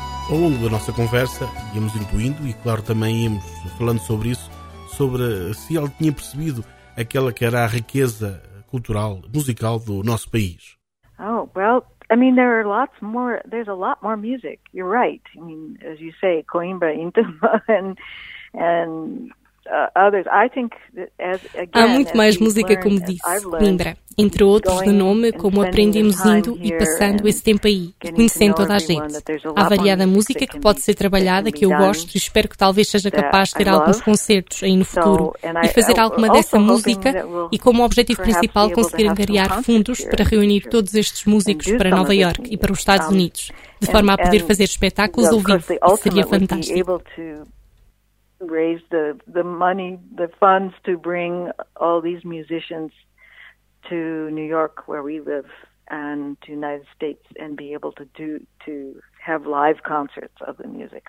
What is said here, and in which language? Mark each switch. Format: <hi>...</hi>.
<pt>Ao longo da nossa conversa, íamos intuindo, e claro, também íamos falando sobre isso, sobre se ele tinha percebido aquela que era a riqueza cultural, musical do nosso país.</pt> <en>Oh, well, I mean, there are lots more, there's a lot more music, you're right. I mean, as you say, Coimbra, Intima, and others. I think that as, again,</en> <pt>há muito mais música, como disse, Coimbra, entre outros de nome, como aprendemos indo e passando esse tempo aí, conhecendo toda a gente. Há variada música que pode ser trabalhada, que eu gosto, e espero que talvez seja capaz de ter alguns concertos aí no futuro e fazer alguma dessa música, e como objetivo principal conseguir angariar fundos para reunir todos estes músicos para Nova York e para os Estados Unidos, de forma a poder fazer espetáculos ao vivo. Seria fantástico.</pt> <en>Raise the money, the funds to bring all these musicians to New York, where we live, and to United States, and be able to do to have live concerts of the music.</en>